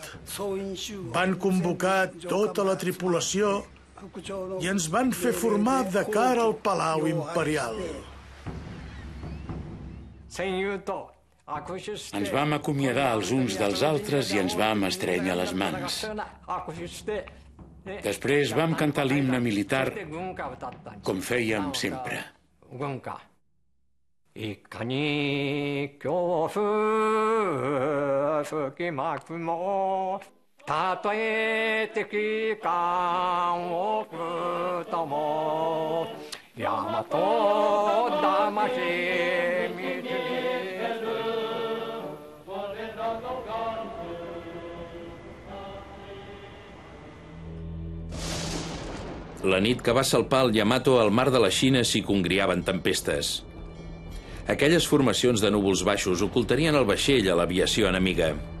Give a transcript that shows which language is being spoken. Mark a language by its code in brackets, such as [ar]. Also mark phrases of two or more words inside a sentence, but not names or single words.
[ca] Van convocar tota la tripulació i ens van fer formar de cara al Palau Imperial. Ens vam acomiadar els uns dels altres i ens vam estrènyer les mans. Després vam cantar l'himne militar com fèiem sempre. [ja] いかに恐怖吹きまくもたとえ敵艦をくとも大和魂見て [ca] La nit que va salpar el Yamato al mar de la Xina s'hi congriaven tempestes. Aquelles formacions de núvols baixos ocultarien el vaixell a l'aviació enemiga.